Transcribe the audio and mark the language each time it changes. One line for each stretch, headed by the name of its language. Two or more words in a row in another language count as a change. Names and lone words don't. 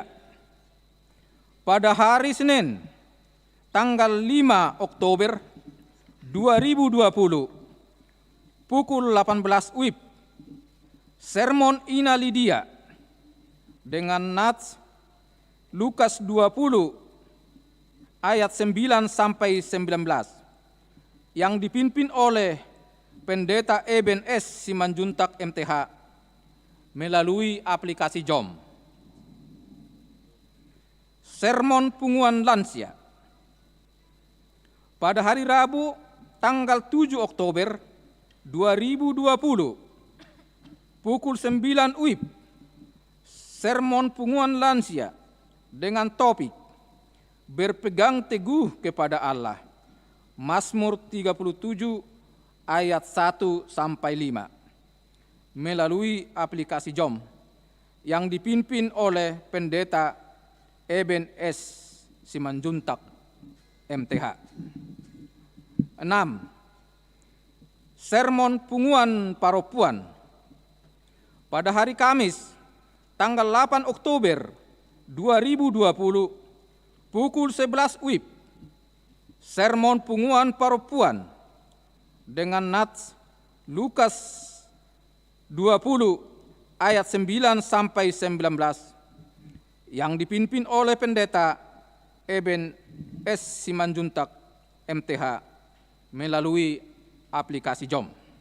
Indonesian: Pada hari Senin, tanggal 5 Oktober 2020, pukul 18 WIB, Sermon Ina Lydia dengan nats Lukas 20 ayat 9 sampai 19 yang dipimpin oleh Pendeta Eben S. Simanjuntak MTH melalui aplikasi Zoom. Sermon Punguan Lansia. Pada hari Rabu, tanggal 7 Oktober 2020, pukul 9 WIB, Sermon Punguan Lansia dengan topik Berpegang Teguh kepada Allah, Mazmur 37 ayat 1 sampai 5, melalui aplikasi Zoom yang dipimpin oleh Pendeta Eben S. Simanjuntak MTH. 6. Sermon Punguan Paropuan. Pada hari Kamis, tanggal 8 Oktober 2020, pukul 11 WIB, Sermon Punguan Paropuan dengan nats Lukas 20 ayat 9 sampai 19 yang dipimpin oleh Pendeta Eben S. Simanjuntak MTH melalui aplikasi Zoom.